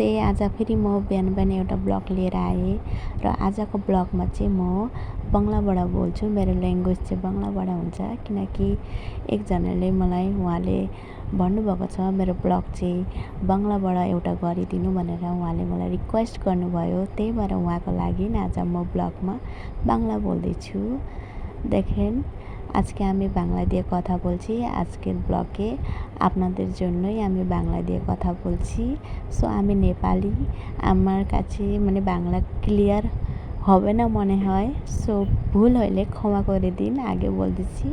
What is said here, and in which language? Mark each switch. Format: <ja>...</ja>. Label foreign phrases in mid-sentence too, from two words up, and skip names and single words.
<ne>आज फेरि म बिहान बिहान एउटा ब्लग लिएर आएँ र आजको ब्लगमा चाहिँ म बङ्गलाबाट बोल्छु। मेरो ल्याङ्ग्वेज चाहिँ बङ्गलाबाट हुन्छ, किनकि एकजनाले मलाई उहाँले भन्नुभएको छ मेरो ब्लग चाहिँ बङ्गलाबाट एउटा गरिदिनु भनेर उहाँले मलाई रिक्वेस्ट गर्नुभयो। त्यही भएर उहाँको लागि आज म ब्लगमा बाংলা बोल्दैछु।</ne> <bn>দেখেন আজকে আমি বাংলা দিয়ে কথা বলছি। আজকের ব্লগে আপনাদের জন্যই আমি বাংলা দিয়ে কথা বলছি। সো আমি নেপালি, আমার কাছে বাংলা ক্লিয়ার হবে না মনে হয়। সো ভুল হলে ক্ষমা করে দিন, আগে বলে দিচ্ছি।</bn>